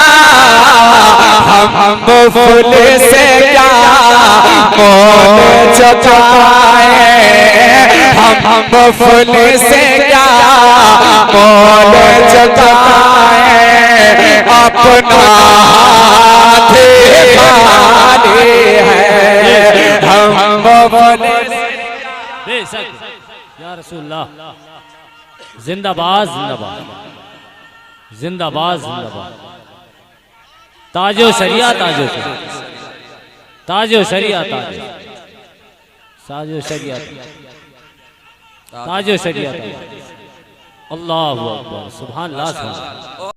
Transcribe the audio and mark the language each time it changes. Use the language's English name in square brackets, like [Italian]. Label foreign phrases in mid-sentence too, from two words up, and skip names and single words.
[Hindi] हम फूल से क्या मोल चुकाए, हम फूल से क्या मोल चुकाए, अपना हाथ खाली है, हम फूल बेशक [Arabic] يا رسول الله. [Hindi] जिंदाबाद जिंदाबाद जिंदाबाद जिंदाबाद। ताजो शरिया ताजो शरिया ताजो शरिया ताजो शरिया ताजो शरिया। [Arabic] الله أكبر، سبحان الله.